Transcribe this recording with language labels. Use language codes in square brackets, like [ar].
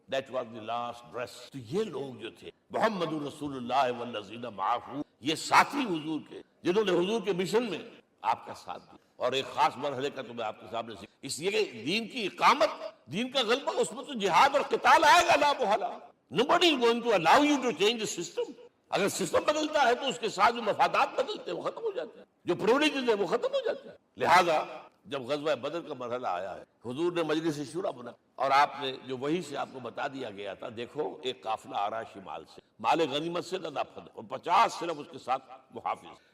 [en] That was the last dress. [ur] تو یہ لوگ جو تھے محمد رسول اللہ والذین معہ، یہ ساتھی حضور کے جنہوں نے حضور کے مشن میں آپ کا ساتھ دیا. اور ایک خاص مرحلے کا تو میں آپ کے سامنے اس لیے کہ دین کی اقامت، دین کا غلبہ، اس میں تو جہاد اور قتال آئے گا لا محالہ. [en] Nobody is going to allow you to change the system. [ur] اگر سسٹم بدلتا ہے تو اس کے ساتھ جو مفادات بدلتے ہیں وہ ختم ہو جاتے ہیں، جو پریولیجز ہیں وہ ختم ہو جاتے ہیں. لہذا جب غزوہ بدر کا مرحلہ آیا ہے، حضور نے مجلس شورا بنا اور آپ نے جو وہی سے آپ کو بتا دیا گیا تھا، دیکھو ایک قافلہ آ رہا ہے شمال سے، مال غنیمت سے نہ پھد، اور 50 صرف اس کے ساتھ محافظ.